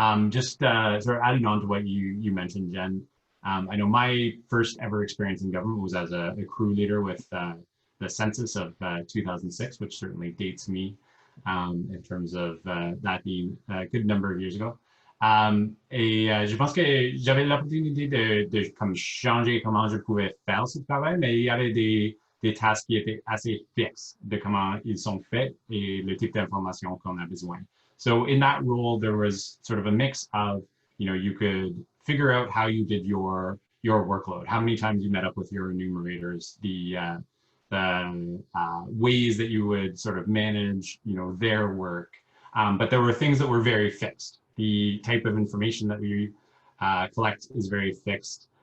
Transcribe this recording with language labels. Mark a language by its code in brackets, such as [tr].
[en] Just sort of adding on to what you mentioned, Jen, I know my first ever experience in government was as a crew leader with the census of 2006, which certainly dates me. In terms of that being a good number of years ago. [fr] Et je pense que j'avais l'opportunité de comme changer comment je pouvais faire ce travail, mais il y avait des tâches qui étaient assez fixes de comment ils sont faits et le type d'information qu'on a besoin. [en] So in that role, there was sort of a mix of, you could figure out how you did your workload, how many times you met up with your enumerators, the ways that you would sort of manage, their work. But there were things that were very fixed. The type of information that we collect is very fixed.